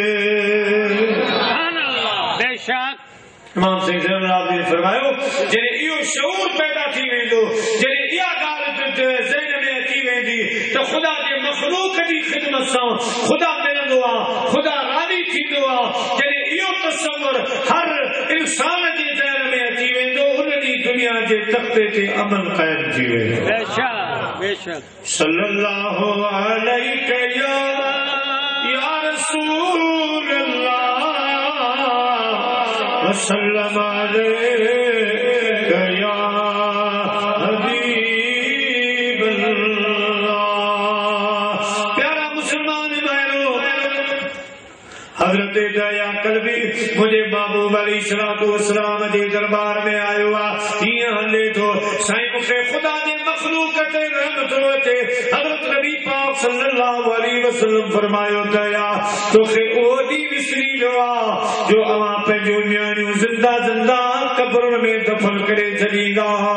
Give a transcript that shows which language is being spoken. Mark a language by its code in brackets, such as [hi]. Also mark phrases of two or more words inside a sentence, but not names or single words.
[sd] इमाम ने फरमायो जॾहिं इहो शऊर पैदा थी वेंदो, जॾहिं इहा ॻाल्हि ज़हन में अची वेंदी त ख़ुदा जे मख़लूक जी ख़िदमत सां ख़ुदा मिलंदो आहे, ख़ुदा राज़ी थींदो आहे, जॾहिं इहो तसव्वुर हर इंसान जे ज़हन में अची वेंदो उन ॾींहुं दुनिया जे तख़्ते ते अमन क़ाइम थी वेंदो। [ar] बेशक صلى الله عليه يا رسول الله وسلم عليك يا حبيب الله. [sd] प्यारा मुसलमान भाइयों, हज़रत दया कल्बी मुझे महबूब अलैहिस्सलाम जे दरबार में आयो आहे। हीअं हले थो साईं मूंखे ख़ुदा जे मख़लूक ते रहमत अचे। हज़रत नबी पाक [ar] صلى الله عليه وسلم [sd] फरमायो दया तोखे उहो ॾींहुं विसरी वियो आहे जो अवां पंहिंजूं न्याणियूं ज़िंदा ज़िंदा कब्रुनि में दफ़न करे छॾींदा हुआ।